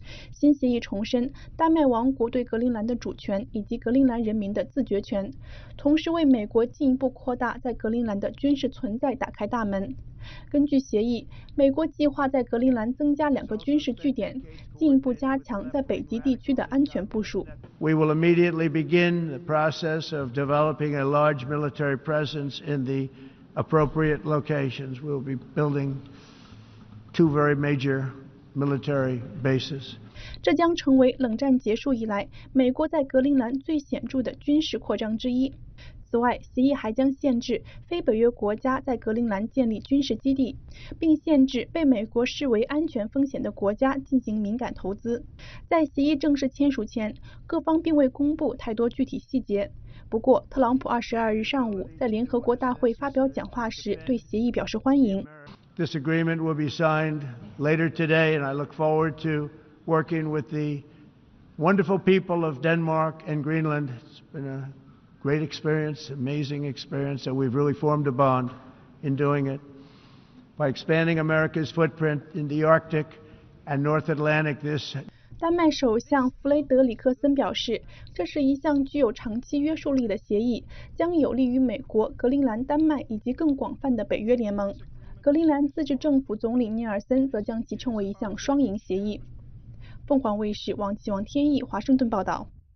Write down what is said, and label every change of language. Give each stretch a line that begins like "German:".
Chinese: 新协议重申丹麦王国对格陵兰的主权以及格陵兰人民的自决权，同时为美国进一步扩大在格陵兰的军事存在打开大门。根据协议，美国计划在格陵兰增加两个军事据点，进一步加强在北极地区的安全部署。
English: We will immediately begin the process of developing a large military presence in the appropriate locations. We'll be building two very major. Military bases.
Chinese: 这将成为冷战结束以来美国在格陵兰最显著的军事扩张之一。此外，协议还将限制非北约国家在格陵兰建立军事基地，并限制被美国视为安全风险的国家进行敏感投资。在协议正式签署前，各方并未公布太多具体细节。不过，特朗普22日上午在联合国大会发表讲话时对协议表示欢迎。
English: This agreement will be signed later today, and I look forward to working with the wonderful people of Denmark and Greenland. It's been a great experience, amazing experience, and we've really formed a bond in doing it. By expanding America's footprint in the Arctic and North Atlantic, this...
Chinese: 丹麦首相弗雷德里克森表示，这是一项具有长期约束力的协议，将有利于美国、格陵兰、丹麦以及更广泛的北约联盟。格陵兰自治政府总理尼尔森则将其称为一项双赢协议。凤凰卫视王启王天意华盛顿报道。